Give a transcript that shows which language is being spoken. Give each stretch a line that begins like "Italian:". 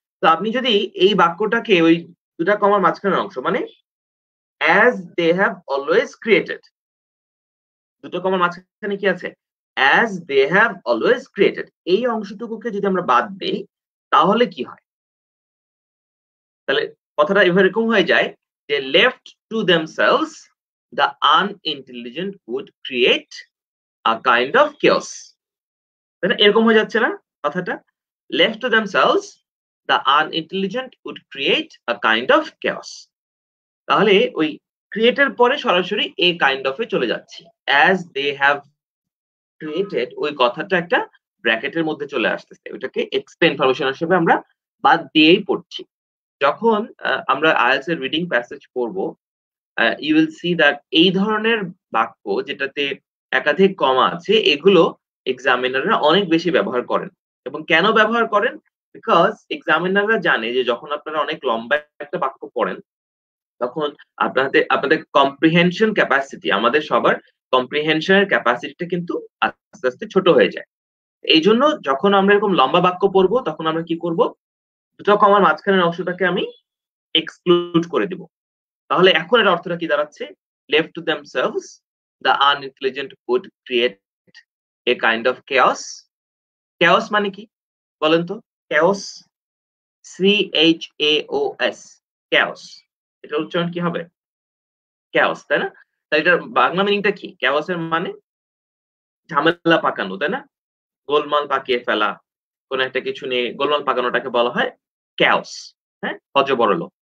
Bangla: তো আপনি যদি এই বাক্যটাকে ওই ২ টা কমার মাঝখানের অংশ মানে
English: as they have always created,
Bangla: ২ টো কমার মাঝখানে কি আছে?
English: as they have always created,
Bangla: এই অংশটুকুকে যদি আমরা বাদ দেই তাহলে কি হয়? তাহলে কথাটা এরকম হয়ে যায় যে
English: left to themselves the unintelligent would create a kind of chaos.
Bangla: তাই না? এরকম হয়ে যাচ্ছে না কথাটা?
English: left to themselves the unintelligent would create a kind of chaos.
Bangla: তাহলে ওই ক্রিয়েটের পরে সরাসরি
English: a kind of
Bangla: এ চলে যাচ্ছি।
English: as they have created,
Bangla: ওই কথাটা একটা ব্র্যাকেটের মধ্যে চলে আসতেছে, ওইটাকে এক্সট্রা ইনফরমেশন হিসেবে আমরা বাদ দিয়েই পড়ছি। যখন আমরা আইএলটিএস এর রিডিং প্যাসেজ পড়ব,
English: you will see that
Bangla: এই ধরনের বাক্য যেটাতে একাধিক কমা আছে এগুলো এক্সামিনাররা অনেক বেশি ব্যবহার করেন। এবং কেন ব্যবহার করেন? বিকজ এক্সামিনাররা জানে যে যখন আপনারা অনেক লম্বা একটা বাক্য পড়েন তখন আপনাদের কম্প্রিহেনশন ক্যাপাসিটি, আমাদের সবার কম্প্রিহেনশনের ক্যাপাসিটিটা কিন্তু আস্তে আস্তে ছোট হয়ে যায়। এই জন্য যখন আমরা এরকম লম্বা বাক্য পড়বো তখন আমরা কি করব, দুটো কমার মাঝখানের অংশটাকে আমি এক্সক্লুড করে দিব। তাহলে এখন এর অর্থটা কি দাঁড়াচ্ছে?
English: left to themselves the unintelligent would create a kind of chaos.
Bangla: chaos মানে কি বলেন তো? chaos, CHAOS, chaos, এটা উচ্চারণ কি হবে? chaos, তাই না? তাই এটার বাংলা মিনিংটা কি? chaos এর মানে ঝামেলা পাকানো, তাই না? গোলমাল পাকিয়ে ফেলা, কোন একটা কিছু নিয়ে গোলমাল পাকানোটাকে বলা হয় chaos, হ্যাঁ, হযবরল।